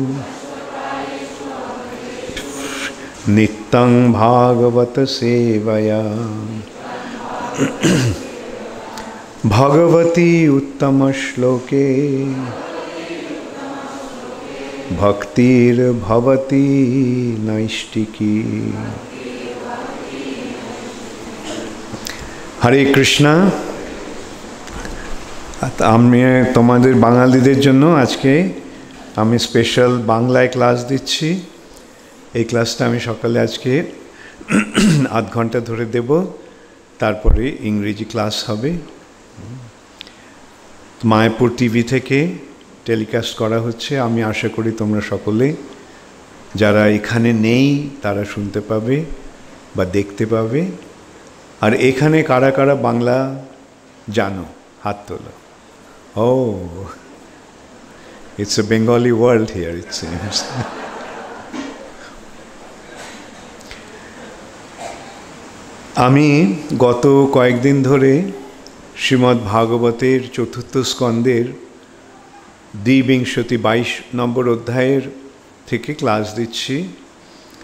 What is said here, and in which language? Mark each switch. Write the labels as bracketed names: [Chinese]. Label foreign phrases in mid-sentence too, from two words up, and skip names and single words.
[Sanskrit] नित्यं भागवत सेवया भगवती उत्तम श्लोके भक्तिर्भवती नैष्टिकी। हरे कृष्णा। [Bangla] আমি তোমাদের বাঙালিদের জন্য আজকে আমি স্পেশাল বাংলায় ক্লাস দিচ্ছি। এই ক্লাসটা আমি সকালে আজকে আধ ঘন্টা ধরে দেব, তারপরে ইংরেজি ক্লাস হবে। মায়াপুর টিভি থেকে টেলিকাস্ট করা হচ্ছে। আমি আশা করি তোমরা সকলে যারা এখানে নেই তারা শুনতে পাবে বা দেখতে পাবে। আর এখানে কারা কারা বাংলা জানো হাত তোলো। [English] Oh it's a Bengali world here it seems. [Bangla] আমি গত কয়েকদিন ধরে শ্রীমদ্ ভাগবতের চতুর্থ স্কন্দের দ্বিবিংশতি 22 নম্বর অধ্যায়ের থেকে ক্লাস দিচ্ছি।